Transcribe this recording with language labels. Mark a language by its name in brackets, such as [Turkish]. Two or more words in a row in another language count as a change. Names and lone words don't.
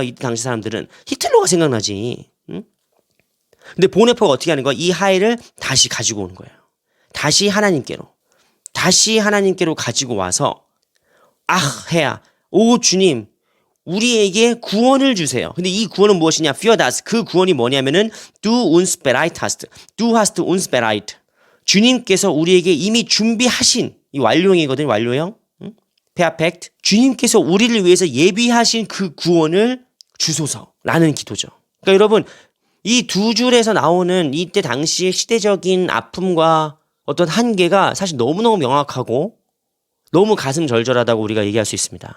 [Korean] 이 당시 사람들은 히틀러가 생각나지. 응? 근데 보네퍼가 어떻게 하는 거야? 이 하일을 다시 가지고 오는 거예요. 다시 하나님께로 가지고 와서 해야 오 주님, 우리에게 구원을 주세요. 근데 이 구원은 무엇이냐? [German] Für das. [Korean] 그 구원이 뭐냐면은 [German] Du uns bereit hast. Du hast uns bereit. [Korean] 주님께서 우리에게 이미 준비하신, 이 완료형이거든요. 완료형. Perfect. 주님께서 우리를 위해서 예비하신 그 구원을 주소서라는 기도죠. 그러니까 여러분, 이 두 줄에서 나오는 이때 당시의 시대적인 아픔과 어떤 한계가 사실 너무너무 명확하고 너무 가슴 절절하다고 우리가 얘기할 수 있습니다.